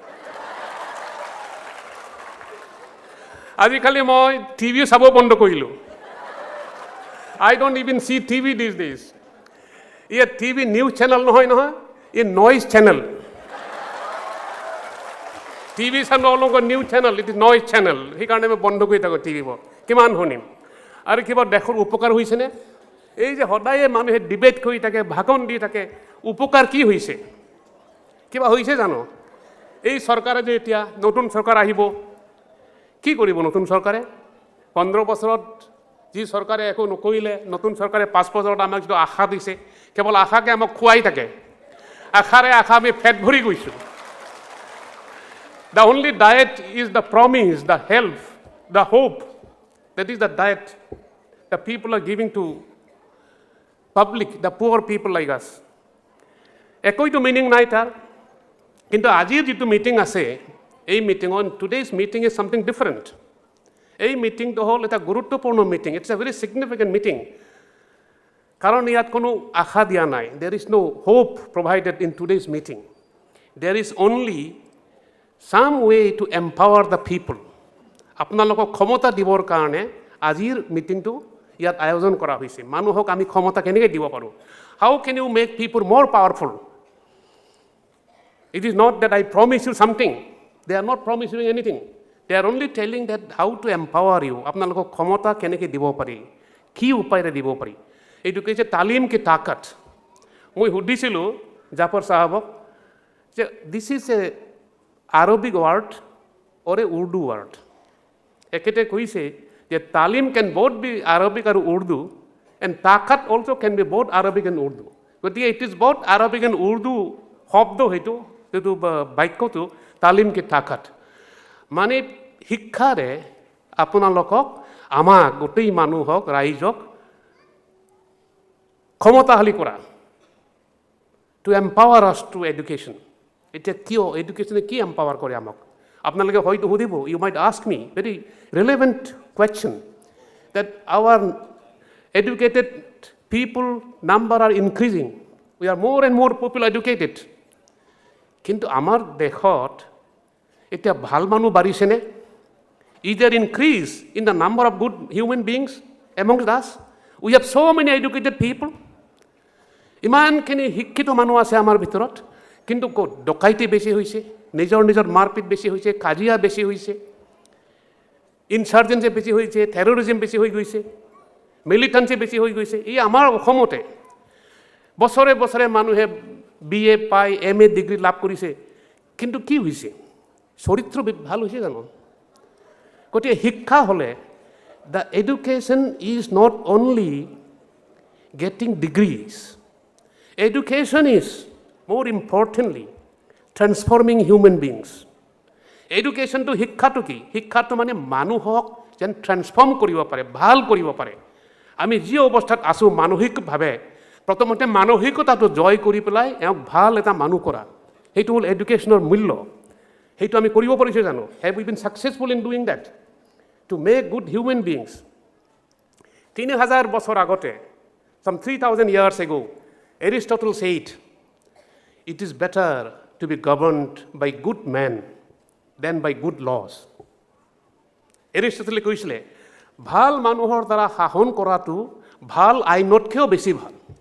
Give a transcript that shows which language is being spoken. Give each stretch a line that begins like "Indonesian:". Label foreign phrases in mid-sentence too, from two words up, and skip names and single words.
Assamese: আজিকালি মই টিভি চাব বন্ধ কৰিলোঁ
English: I don't even see TV these days
Assamese: ইয়ে টিভি
English: news channel
Assamese: নহয় ই
English: noise channel TV no longer news channel it is noise channel
Assamese: সেইকাৰণে মই বন্ধ কৰি থাকোঁ টিভিবোৰ কিমান শুনিম আৰু কিবা দেশৰ উপকাৰ হৈছেনে এই যে সদায়ে মানুহে ডিবেট কৰি থাকে ভাষণ দি থাকে উপকাৰ কি হৈছে কিবা হৈছে জানো এই চৰকাৰে যে এতিয়া নতুন চৰকাৰ আহিব কি কৰিব নতুন চৰকাৰে 15 বছৰত যি চৰকাৰে একো নকৰিলে নতুন চৰকাৰে 5 বছৰত আমাক যিটো আশা দিছে কেৱল আশাকে আমাক খুৱাই থাকে আশাৰে আমি ফেট ভৰি গৈছোঁ
English: The only diet is the promise, the help, the hope. That is the diet the people are giving to public, the poor people like us.
Assamese: Ekoito meaning নাই তাৰ কিন্তু আজিৰ যিটো মিটিং আছে এই মিটিং
English: on today's meeting is something different.
Assamese: এই মিটিংটো হ'ল এটা গুৰুত্বপূৰ্ণ মিটিং
English: it's a very significant meeting
Assamese: কাৰণ ইয়াত কোনো আশা দিয়া নাই
English: there is no hope provided in today's meeting there is only some way to empower the people
Assamese: আপোনালোকক ক্ষমতা দিবৰ কাৰণে আজিৰ মিটিংটো ইয়াত আয়োজন কৰা হৈছে মানুহক আমি ক্ষমতা কেনেকৈ দিব পাৰোঁ
English: how can you make people more powerful it is not that I promise you something they are not promising anything they are only telling that how to empower you
Assamese: আপোনালোকক ক্ষমতা কেনেকৈ দিব পাৰি কি উপায়েৰে দিব পাৰি এইটো কৈছে তালিম কি তাকত মই সুধিছিলোঁ জাফৰ সাহেবক যে
English: this is a Arabic word or a Urdu word.
Assamese: এখেতে কৈছে যে
English: talim can both be Arabic or Urdu and takat also can be both Arabic and Urdu.
Assamese: গতিকে
English: it is both Arabic and Urdu
Assamese: শব্দ সেইটো বাক্যটো
Urdu: تعلیم کی طاقت
Assamese: মানে শিক্ষাৰে আপোনালোকক আমাক গোটেই মানুহক ৰাইজক ক্ষমতাশালী কৰা
English: to empower us to education
Assamese: এতিয়া কিয় এডুকেশ্যনে কি এম্পাৱাৰ কৰে আমাক আপোনালোকে হয়তো সুধিব
English: you might ask me very relevant question that our educated people number are increasing. We are more and more people educated.
Assamese: কিন্তু আমাৰ দেশত এতিয়া ভাল মানুহ বাঢ়িছেনে?
English: Is there increase in the number of good human beings amongst us? We have so many educated people.
Assamese: ইমানখিনি শিক্ষিত মানুহ আছে আমাৰ ভিতৰত কিন্তু ক'ত ডকাইতি বেছি হৈছে নিজৰ মাৰপিট বেছি হৈছে কাজিয়া বেছি হৈছে ইনচাৰ্জেঞ্চি বেছি হৈছে টেৰৰিজিম বেছি হৈ গৈছে মিলিটেঞ্চি বেছি হৈ গৈছে এই আমাৰ অসমতে বছৰে বছৰে মানুহে BA পাই MA ডিগ্ৰী লাভ কৰিছে কিন্তু কি হৈছে চৰিত্ৰ ভাল হৈছে জানো গতিকে শিক্ষা হ'লে
English: the education is not only getting degrees education is more importantly transforming human beings
Assamese: এডুকেশ্যনটো শিক্ষাটো কি শিক্ষাটো মানে মানুহক যেন ট্ৰেন্সফৰ্ম কৰিব পাৰে ভাল কৰিব পাৰে আমি যি অৱস্থাত আছোঁ মানসিকভাৱে প্ৰথমতে মানসিকতাটো জয় কৰি পেলাই এওঁক ভাল এটা মানুহ কৰা সেইটো হ'ল এডুকেশ্যনৰ মূল্য সেইটো আমি কৰিব পাৰিছোঁ জানো
English: have we been successful in doing that to make good human beings 3000
Assamese: বছৰ আগতে
English: some 3000 years ago Aristotle said it is better to be governed by good men than by good laws.
Assamese: এৰিষ্টটলে কৈছিলে ভাল মানুহৰ দ্বাৰা শাসন কৰাটো ভাল আইনতকৈও বেছি ভাল